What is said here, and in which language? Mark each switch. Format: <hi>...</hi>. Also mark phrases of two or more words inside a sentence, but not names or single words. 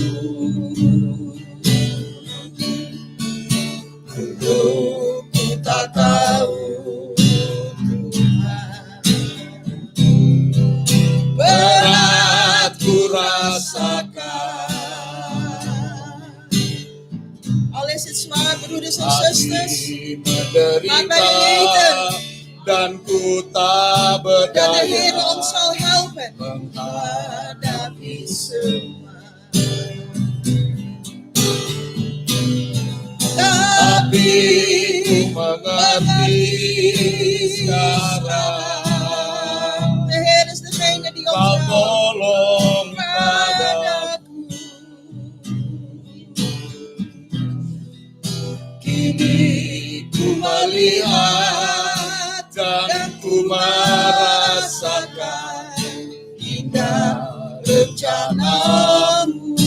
<id>Ku tak tahu, Tuhan, berat ku rasakan.</id> <nl>Al is het zwaar, broeders en zusters, laat mij weten</nl> <id>dan ku tak</id> <nl>dat de</nl> <id>berdaya</id> <nl>Heer ons zal helpen</nl> <id>menghadapi semua. Tapi ku mengerti sekarang</id> <nl>De Heer is degene die</nl> <id>Kau</id> <nl>ons helpt.</nl> <id>tolong padaku. Kini Ku melihat dan ku merasakan indah rencanamu.</id>